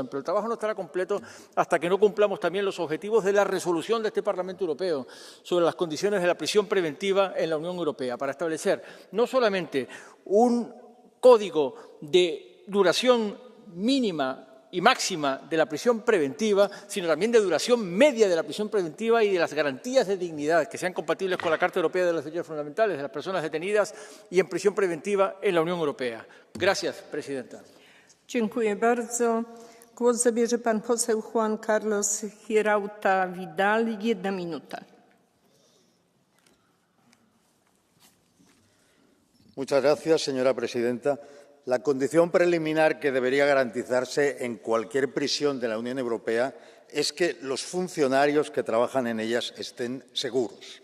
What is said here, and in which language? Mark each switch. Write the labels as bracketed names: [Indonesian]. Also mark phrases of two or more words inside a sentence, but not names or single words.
[Spanish] Pero el trabajo no estará completo hasta que no cumplamos también los objetivos de la resolución de este Parlamento Europeo sobre las condiciones de la prisión preventiva en la Unión Europea, para establecer no solamente un código de duración mínima y máxima de la prisión preventiva, sino también de duración media de la prisión preventiva y de las garantías de dignidad que sean compatibles con la Carta Europea de los Derechos Fundamentales de las personas detenidas y en prisión preventiva en la Unión Europea. Gracias, presidenta. [Polish] Dziękuję bardzo. Głos zabierze pan poseł Juan Carlos Girauta Vidal. 1 minuta. [Spanish] Muchas gracias, señora presidenta. La condición preliminar que debería garantizarse en cualquier prisión de la Unión Europea es que los funcionarios que trabajan en ellas estén seguros.